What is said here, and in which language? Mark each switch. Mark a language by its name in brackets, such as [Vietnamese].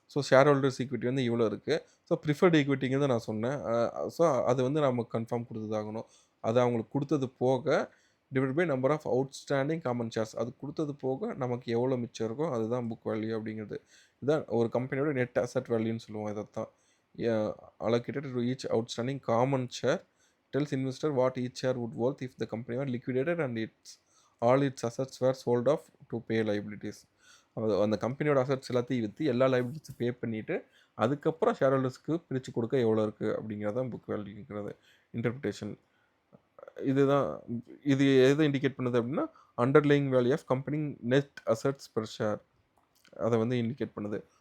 [Tamil] So share holders equity வந்து இவ்வளோ இருக்குது. ஸோ ப்ரிஃபர்ட் ஈக்விட்டிங்கிறத நான் சொன்னேன். ஸோ அது வந்து நம்ம கன்ஃபார்ம் கொடுத்ததாகணும். அது அவங்களுக்கு கொடுத்தது போக divide by number of outstanding common shares. அது கொடுத்தது போக நமக்கு எவ்வளோ மிச்சம் இருக்கோ அதுதான் புக் வேல்யூ அப்படிங்கிறது. இதுதான் ஒரு கம்பெனியோட நெட் அசெட் வேல்யூன்னு சொல்லுவோம். இதைத்தான் [English] allocated to each outstanding common share tells investor what each share would worth if the company were liquidated and all its assets were sold off to pay liabilities. [Tamil] அந்த கம்பெனியோட assets எல்லாத்தையும் விற்று எல்லா லைபிலிட்டிஸும் பே பண்ணிவிட்டு அதுக்கப்புறம் share ஹோல்டர்ஸ்க்கு பிரித்து கொடுக்க எவ்வளோ இருக்குது அப்படிங்கிறதான் புக் வேல்யூங்கிறது இன்டர்பிரிட்டேஷன். இதுதான் இது எதை இண்டிகேட் பண்ணுது அப்படின்னா underlying value of company net assets per share அதை வந்து இண்டிகேட் பண்ணுது.